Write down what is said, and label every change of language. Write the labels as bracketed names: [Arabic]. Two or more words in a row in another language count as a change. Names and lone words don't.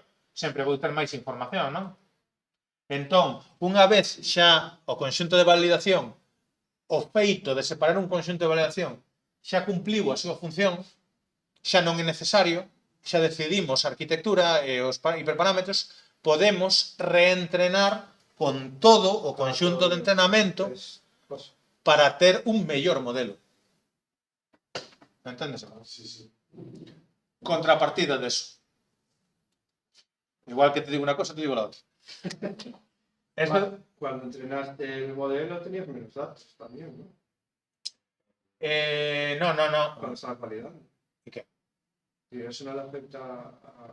[Galician] Sempre vou ter máis información, non? Entón, unha vez xa o conxunto de validación o feito de separar un conxunto de validación xa cumpliu a súa función, xa non é necesario, xa decidimos a arquitectura e os hiperparámetros, podemos reentrenar con todo o conxunto de entrenamento para ter un mellor modelo. Entendes? [Spanish] Sí, sí. Contrapartida de eso. Igual que te digo una cosa, te digo la otra. Cuando entrenaste el modelo tenías menos datos también, ¿no? No. Cuando estabas validando. ¿Y qué? Y eso no le afecta a...